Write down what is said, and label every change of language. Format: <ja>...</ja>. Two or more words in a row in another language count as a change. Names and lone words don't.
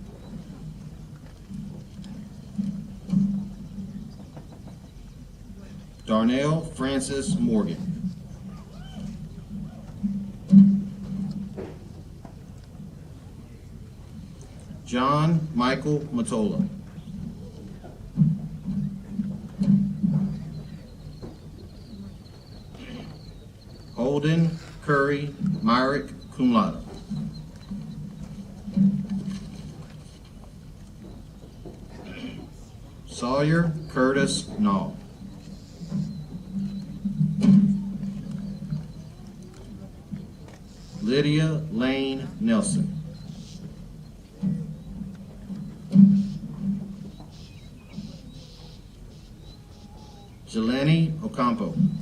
<en>Darnell Francis Morgan. John Michael Matola. Holden Curry Myrick,</en> <la>cum laude.</la> <en>Sawyer Curtis Nall. Lydia Lane Nelson. Jeleni Ocampo.</en>